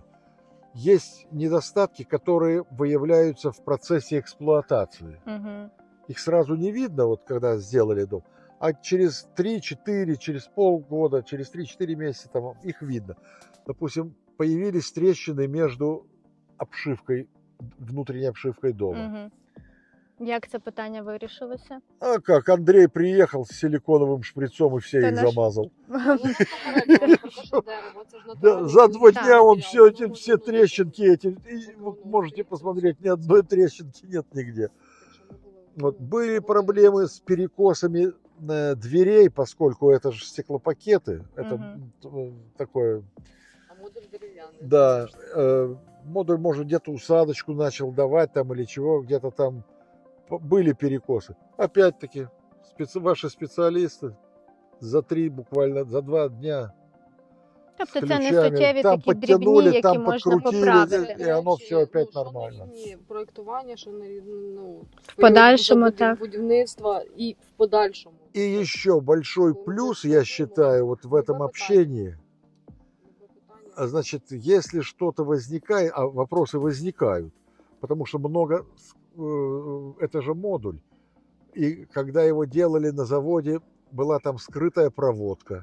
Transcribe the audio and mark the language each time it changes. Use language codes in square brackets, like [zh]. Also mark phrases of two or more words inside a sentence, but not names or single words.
[ru] Есть недостатки, которые выявляются в процессе эксплуатации. Угу. Их сразу не видно, вот когда сделали дом, а через 3-4, через полгода, через 3-4 месяца там их видно. Допустим, появились трещины между обшивкой, внутренней обшивкой дома. Угу. [uk] Як це питання вирішилося? [ru] А как, Андрей приехал с силиконовым шприцом и все Это их наш- замазал. Да, Да, за 2 Да. дня он все трещинки эти, и вы можете посмотреть, ни одной трещинки нет нигде. Вот были проблемы с перекосами дверей, поскольку это же стеклопакеты, это такое, [uk] А модуль дерев'яний. [ru] да, модуль, может, где-то усадочку начал давать там или чего, где-то там были перекосы. Опять-таки, ваши специалисты буквально за 2 дня [uk] Тобто [ru] с [uk] це не [ru] ключами, [uk] суттєві там такі дрібні, [ru] подтянули, [uk] які там можна [ru] подкрутили, [uk] поправити. [ru] и оно все опять нормально. [uk] Проєктування, що ну, В подальшому, так. будівництва і в подальшому. [ru] И еще большой плюс, я считаю, вот в этом общении, значит, если что-то возникает, а вопросы возникают, потому что много, это же модуль, и когда его делали на заводе, была там скрытая проводка.